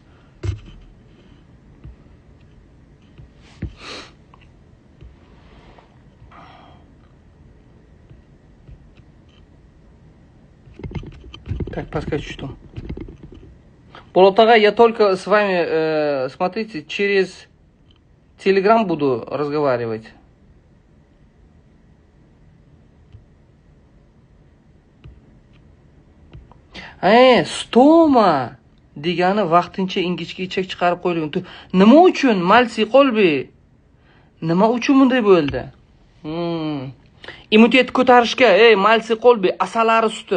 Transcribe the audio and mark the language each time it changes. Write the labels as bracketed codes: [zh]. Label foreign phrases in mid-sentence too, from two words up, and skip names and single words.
[ru] Так, подскажите, что. Болотага, я только с вами, смотрите, через Telegram буду разговаривать. [uz] Stoma degani vaqtincha ingichka ichak chiqarib qo'yilgan. Nima uchun Malsi Qolbi? Nima uchun bunday bo'ldi? Immunitet ko'tarishga, Malsi Qolbi, asal ari suti.